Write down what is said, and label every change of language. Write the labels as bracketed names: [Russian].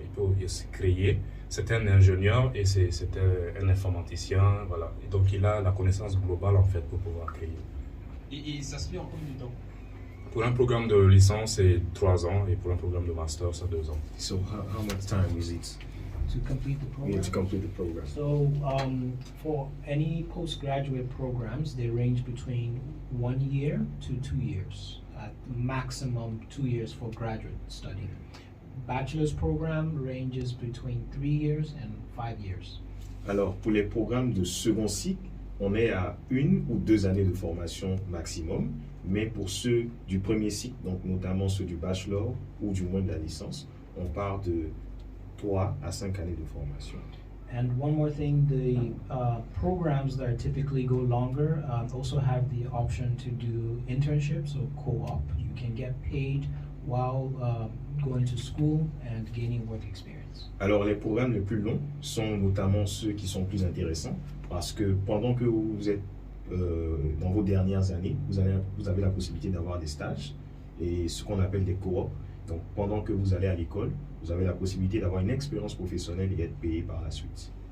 [French] Il peut aussi créer. C'est un ingénieur et c'est un informaticien, voilà. Et donc il a la connaissance globale en fait pour pouvoir créer. Et ça se fait en combien de temps? Pour un programme de licence, c'est 3 ans et pour un programme de master, c'est 2 ans. [English] So how much time is it? To complete the program. Yeah, to complete the program. So for any postgraduate programs, they range between 1 year to 2 years. At maximum 2 years for graduate study. Bachelor's program ranges between 3 years and 5 years. [French] Alors, pour les programmes de second cycle, on est à 1 ou 2 années de formation maximum, mais pour ceux du premier cycle, donc notamment ceux du bachelor ou du moins de la licence, on part de 3 à 5 années de formation. [English] And one more thing, the programs that typically go longer also have the option to do internships or co-op. You can get paid while going to school and gaining work experience. [French] Alors les programmes les plus longs sont notamment ceux qui sont plus intéressants parce que pendant que vous êtes dans vos dernières années, vous avez la possibilité d'avoir des stages et ce qu'on appelle des co-op. Donc pendant que vous allez à l'école, vous avez la possibilité d'avoir une expérience professionnelle et être payé par la suite.